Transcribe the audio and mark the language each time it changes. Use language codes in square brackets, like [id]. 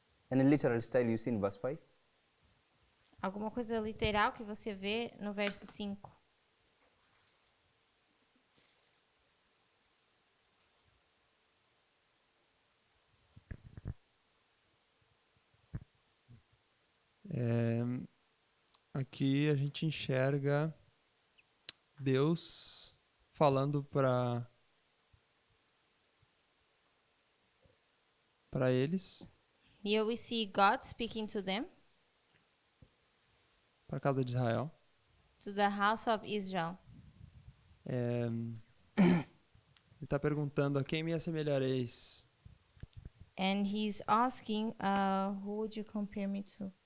[en] Any literal style you see in verse 5? [pt] Alguma coisa literal que você vê no verso 5? Aqui a gente enxerga Deus falando para eles, [en] Here we see God speaking to them, [pt] para a casa de Israel. [en] to the house of Israel. [pt] Ele está perguntando: a quem me assemelhareis? [en] And he's asking, who would you compare me to?